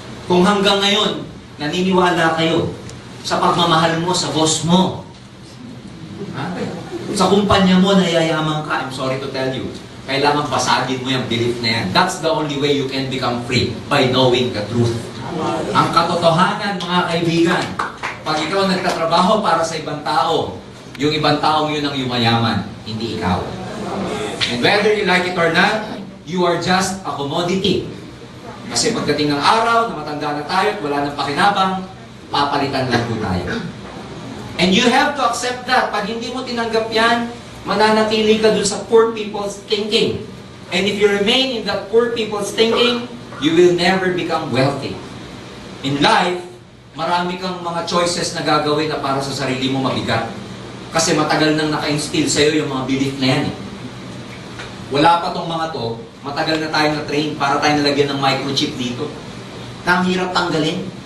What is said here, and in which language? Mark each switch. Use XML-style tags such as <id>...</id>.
<tl>Kung hanggang ngayon, naniniwala kayo sa pagmamahal mo sa boss mo, sa kumpanya mo na yayaman ka,</tl> <en>I'm sorry to tell you,</en> <tl>kailangan basagin mo yung belief na yan.</tl> <en>That's the only way you can become free, by knowing the truth.</en> <tl>Ang katotohanan, mga kaibigan, pag ikaw nagtatrabaho para sa ibang tao, yung ibang taong yun ang yumayaman, hindi ikaw.</tl> <en>And whether you like it or not, you are just a commodity.</en> <tl>Kasi pagdating ng araw na matanda na tayo at wala nang pakinabang, papalitan lang po tayo.</tl> <en>And you have to accept that.</en> <tl>Pag hindi mo tinanggap yan, mananatili ka dun sa</tl> <en>poor people's thinking. And if you remain in that poor people's thinking, you will never become wealthy. In life,</en> <tl>marami kang mga choices na gagawin na para sa sarili mo mabigat. Kasi matagal nang naka-instill sa'yo yung mga belief na yan. Wala pa tong mga to, matagal na tayo na-train para tayo nalagyan ng microchip dito. Na ang hirap tanggalin.</tl>